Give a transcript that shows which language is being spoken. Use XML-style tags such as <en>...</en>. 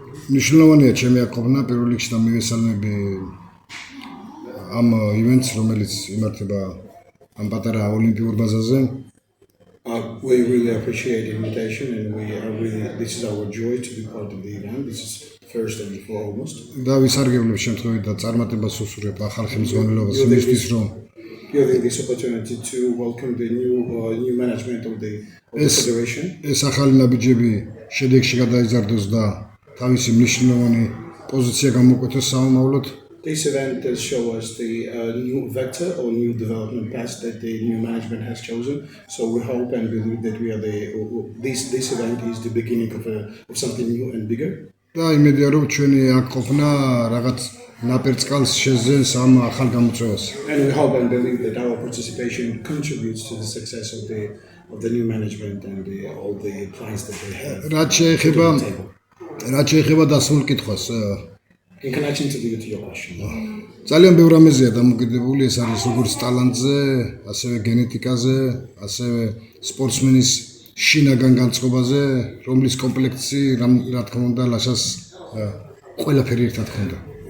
<ka>მნიშვნელოვანია ჩემი აკობნა პირველ რიგში და მივესალმები ამ ივენტს, რომელიც იმართება ამ პატარა ოლიმპიურ ბაზაზე.</ka> <en>We really appreciate the invitation, and this is our joy to be part of the event. This is first and foremost.</en> <ka>და ვისარგებლებ შემთხვევით და წარმატებას უსურვებ ახალ ხელმძღვანელობას იმისთვის, რომ</ka> <en>giving this opportunity to welcome the new management of the federation.</en> <ka>ეს ახალი ნაბიჯები შედეგში გადაიზარდოს და თავისი მნიშვნელოვანი პოზიცია გამოკვეთოს სამომავლოდ.</ka> <en>This event does show us the new vector or new development path that the new management has chosen. So we hope and believe that this event is the beginning of something new and bigger.</en> <ka>და იმედია რომ ჩვენი აქ ყოფნა რაღაც ნაპერწკალს შეძენს ამ ახალ გამოწვევას.</ka> <en>And we hope and believe that our participation contributes to the success of the new management and all the plans that they have.</en> <ka>რაც შეეხება დასმულ კითხვას.</ka> <en>In connection to your question.</en> <ka>ძალიან ბევრი რამეზეა დამოკიდებული, ეს არის როგორც ტალანტზე, ასევე გენეტიკაზე, ასევე სპორტსმენის შინაგან განწყობაზე, რომლის კომპლექსი რა თქმა უნდა ლაშას ყველაფერი ერთად ჰქონდა.</ka>